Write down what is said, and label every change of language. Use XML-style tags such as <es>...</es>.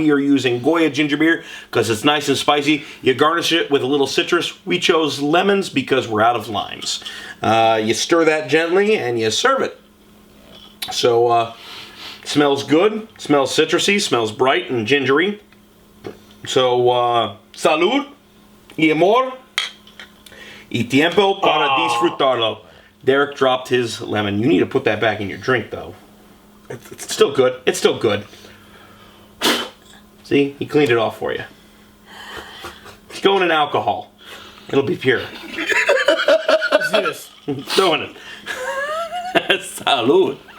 <en>We are using Goya ginger beer because it's nice and spicy. You garnish it with a little citrus. We chose lemons because we're out of limes. You stir that gently and you serve it. So, smells good, smells citrusy, smells bright and gingery.</en> <es>So, salud, y amor, y tiempo para disfrutarlo.</es> <en>Derek dropped his lemon. You need to put that back in your drink, though. It's still good. It's still good. See? He cleaned it off for you. It's going in alcohol. It'll be pure. Let's do this. Doing it. Salud.</en>